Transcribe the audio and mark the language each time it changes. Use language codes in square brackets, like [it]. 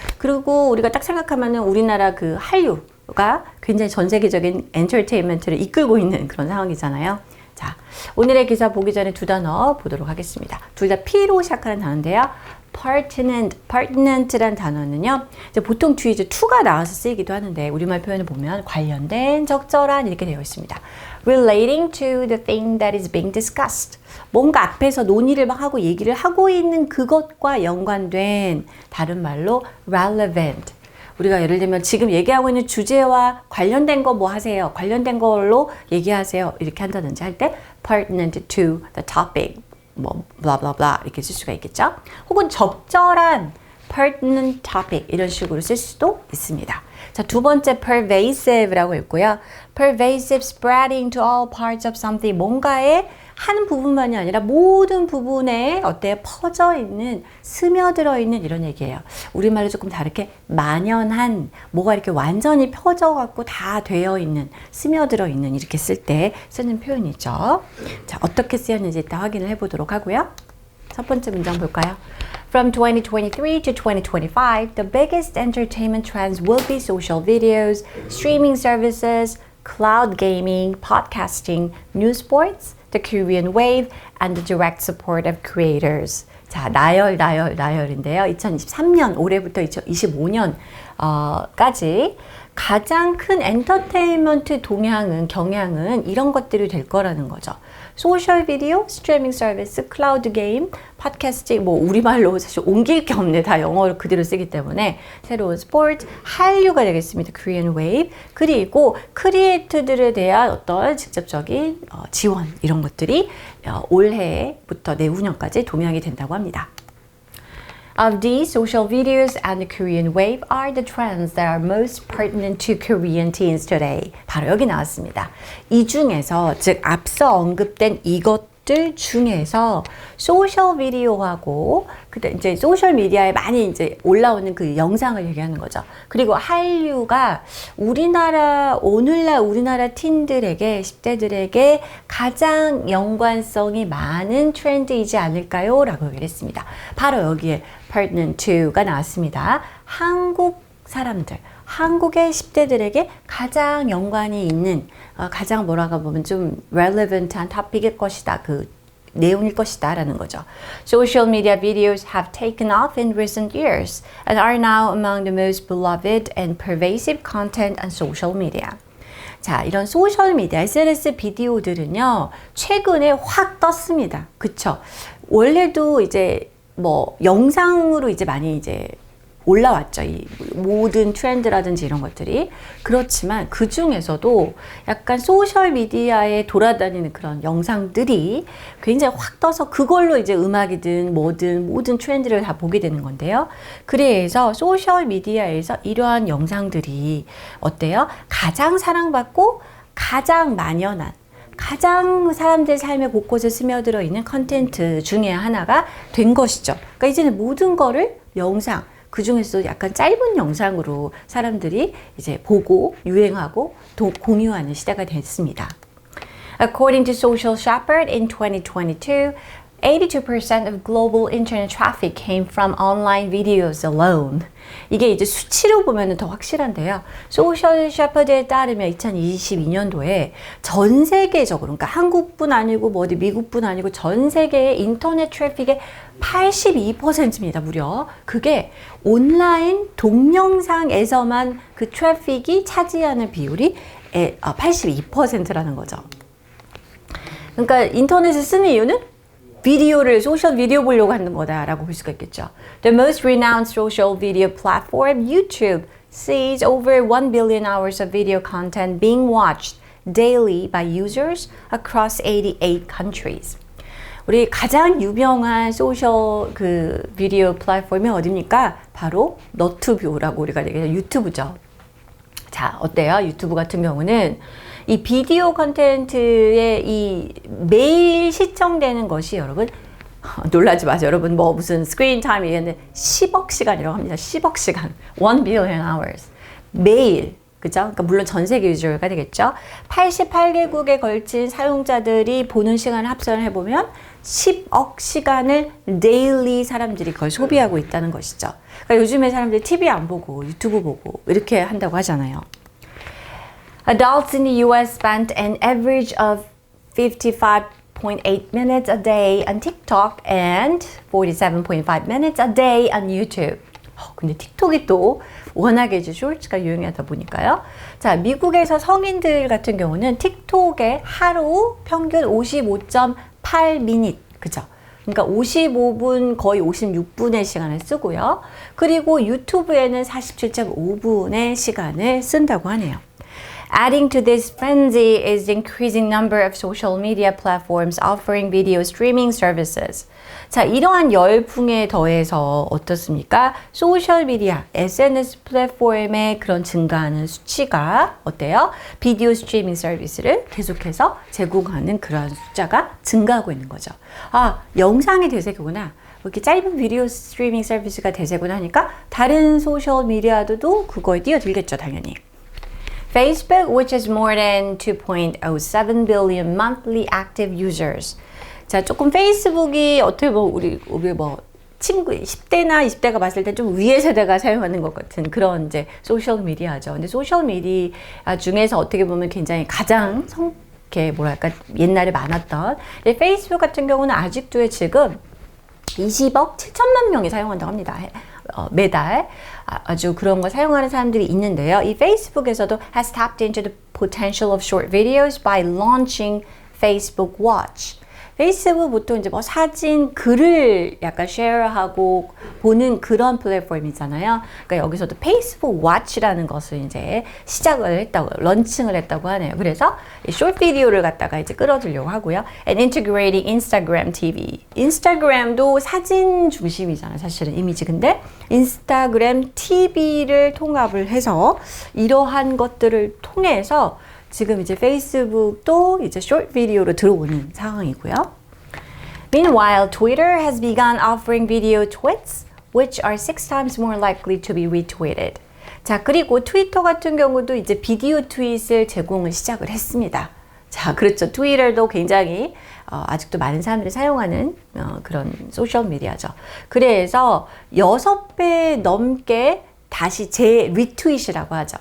[ko] 그리고 우리가 딱 생각하면은 우리나라 그 한류가 굉장히 전 세계적인 엔터테인먼트를 이끌고 있는 그런 상황이잖아요. 자, 오늘의 기사 보기 전에 두 단어 보도록 하겠습니다. 둘 다 P로 시작하는 단어인데요. pertinent란 단어는요, 이제 보통 뒤에 이제 to가 나와서 쓰이기도 하는데 우리말 표현을 보면 관련된, 적절한 이렇게 되어 있습니다. [en] Relating to the thing that is being discussed. [ko] 뭔가 앞에서 논의를 막 하고 얘기를 하고 있는 그것과 연관된, 다른 말로 relevant. 우리가 예를 들면 지금 얘기하고 있는 주제와 관련된 거 뭐 하세요? 관련된 걸로 얘기하세요. 이렇게 한다든지 할 때 [en] pertinent to the topic. [ko] 뭐 [en] blah blah blah [ko] 이렇게 쓸 수가 있겠죠. 혹은 적절한 [en] pertinent topic [ko] 이런 식으로 쓸 수도 있습니다. 자, 두 번째 pervasive라고 있고요. [en] pervasive spreading to all parts of something. [ko] 뭔가의 한 부분만이 아니라 모든 부분에 어때요? 퍼져 있는, 스며들어 있는 이런 얘기예요. 우리말로 조금 다르게 만연한, 뭐가 이렇게 완전히 펴져 갖고 다 되어 있는, 스며들어 있는 이렇게 쓸 때 쓰는 표현이죠. 자, 어떻게 쓰였는지 일단 확인을 해보도록 하고요. 첫 번째 문장 볼까요? [en] From 2023 to 2025, the biggest entertainment trends will be social videos, streaming services, cloud gaming, podcasting, new sports, the Korean wave, and the direct support of creators. [ko] 자, 나열인데요. 2023년, 올해부터 2025년 까지 가장 큰 엔터테인먼트 경향은 이런 것들이 될 거라는 거죠. 소셜 비디오, 스트리밍 서비스, 클라우드 게임, 팟캐스팅, 뭐 우리말로 사실 옮길 게 없네. 다 영어로 그대로 쓰기 때문에 새로운 스포츠, 한류가 되겠습니다. [en] Korean wave. [ko] 그리고 크리에이터들에 대한 어떤 직접적인 지원 이런 것들이 올해부터 내후년까지 동향이 된다고 합니다. [en] Of these, social videos and the Korean wave are the trends that are most pertinent to Korean teens today. [ko] 바로 여기 나왔습니다. 이 중에서, 즉 앞서 언급된 이것들 중에서 소셜 비디오하고 그다음 이제 소셜 미디어에 많이 이제 올라오는 그 영상을 얘기하는 거죠. 그리고 한류가 오늘날 우리나라 틴들에게, 10대들에게 가장 연관성이 많은 트렌드이지 않을까요? 라고 얘기를 했습니다. 바로 여기에 pertinent to가 나왔습니다. 한국 사람들, 한국의 10대들에게 가장 연관이 있는, 가장 뭐라고 보면 좀 relevant한 토픽일 것이다. 그 내용일 것이다 라는 거죠. [en] Social media videos have taken off in recent years and are now among the most beloved and pervasive content on social media. [ko] 자, 이런 소셜미디어, SNS 비디오들은요, 최근에 확 떴습니다. 그쵸? 원래도 이제 뭐 영상으로 이제 많이 이제 올라왔죠. 이 모든 트렌드라든지 이런 것들이. 그렇지만 그 중에서도 약간 소셜미디어에 돌아다니는 그런 영상들이 굉장히 확 떠서 그걸로 이제 음악이든 뭐든 모든 트렌드를 다 보게 되는 건데요. 그래서 소셜미디어에서 이러한 영상들이 어때요? 가장 사랑받고 가장 만연한, 가장 사람들 삶의 곳곳에 스며들어 있는 컨텐츠 중에 하나가 된 것이죠. 그러니까 이제는 모든 거를 영상, 그 중에서도 약간 짧은 영상으로 사람들이 이제 보고 유행하고 공유하는 시대가 됐습니다. [en] According to Social Shepherd in 2022, 82% of global internet traffic came from online videos alone. [ko] 이게 이제 수치로 보면 더 확실한데요. 소셜 셰퍼드에 따르면 2022년도에 전 세계적으로, 그러니까 한국뿐 아니고 뭐 어디 미국뿐 아니고 전 세계의 인터넷 트래픽의 82%입니다, 무려. 그게 온라인 동영상에서만 그 트래픽이 차지하는 비율이 82%라는 거죠. 그러니까 인터넷을 쓰는 이유는 소셜 비디오 보려고 하는 거다라고 볼 수가 있겠죠. [en] The most renowned social video platform, YouTube, sees over 1 billion hours of video content being watched daily by users across 88 countries. [ko] 우리 가장 유명한 소셜 그 비디오 플랫폼이 어디입니까? 바로 너튜브라고 우리가 얘기하는 유튜브죠. 자, 어때요? 유튜브 같은 경우는 이 비디오 컨텐츠에 이 매일 시청되는 것이 여러분 놀라지 마세요. 여러분 뭐 무슨 스크린 타임 얘기했는데 10억 시간이라고 합니다. 10억 시간. [en] 1 billion hours. [ko] 매일. 그죠? 그러니까 물론 전 세계 유저가 되겠죠. 88개국에 걸친 사용자들이 보는 시간을 합산을 해보면 10억 시간을 daily 사람들이 그걸 소비하고 있다는 것이죠. 그러니까 요즘에 사람들이 TV 안 보고 유튜브 보고 이렇게 한다고 하잖아요. [en] Adults in the US spent an average of 55.8 minutes a day on TikTok and 47.5 minutes a day on YouTube. [ko] 근데 틱톡이 또 워낙에 이제 쇼츠가 유행하다 보니까요. 자, 미국에서 성인들 같은 경우는 틱톡에 하루 평균 55.8미닛, 그죠? 그러니까 55분, 거의 56분의 시간을 쓰고요. 그리고 유튜브에는 47.5분의 시간을 쓴다고 하네요. [en] Adding to this frenzy is the increasing number of social media platforms offering video streaming services. [ko] 자, 이러한 열풍에 더해서 어떻습니까? 소셜미디어, SNS 플랫폼의 그런 증가하는 수치가 어때요? 비디오 스트리밍 서비스를 계속해서 제공하는 그런 숫자가 증가하고 있는 거죠. 아, 영상이 대세구나. 이렇게 짧은 비디오 스트리밍 서비스가 대세구나 하니까 다른 소셜미디어도 그거에 뛰어들겠죠, 당연히. [en] Facebook, which has more than 2.07 billion monthly active users. [ko] 자, 조금 페이스북이 어떻게 보면 우리 뭐 친구 10대나 20대가 봤을 때 좀 위의 세대가 사용하는 것 같은 그런 이제 소셜 미디어죠. 근데 소셜 미디어 중에서 어떻게 보면 굉장히 가장 이렇게 뭐랄까 옛날에 많았던 페이스북 같은 경우는 아직도 지금 20억 7천만 명이 사용한다고 합니다. 매달 아주 그런 거 사용하는 사람들이 있는데요. 이 페이스북에서도 [en] has tapped into the potential of short videos by launching Facebook Watch. [ko] 페이스북 보통 이제 뭐 사진, 글을 약간 쉐어하고 보는 그런 플랫폼이잖아요. 그러니까 여기서도 페이스북 왓치라는 것을 이제 시작을 했다고, 런칭을 했다고 하네요. 그래서 숏 비디오를 갖다가 이제 끌어들려고 하고요. [en] And integrating Instagram TV. [ko] 인스타그램도 사진 중심이잖아요. 사실은 이미지. 근데 인스타그램 TV를 통합을 해서 이러한 것들을 통해서 지금 이제 페이스북도 이제 숏 비디오로 들어오는 상황이고요. [en] Meanwhile, Twitter has begun offering video tweets, which are 6 times more likely to be retweeted. [ko] 자, 그리고 트위터 같은 경우도 이제 비디오 트윗을 제공을 시작을 했습니다. 자, 그렇죠. 트위터도 굉장히 아직도 많은 사람들이 사용하는 그런 소셜 미디어죠. 그래서 6배 넘게 다시 리트윗이라고 하죠.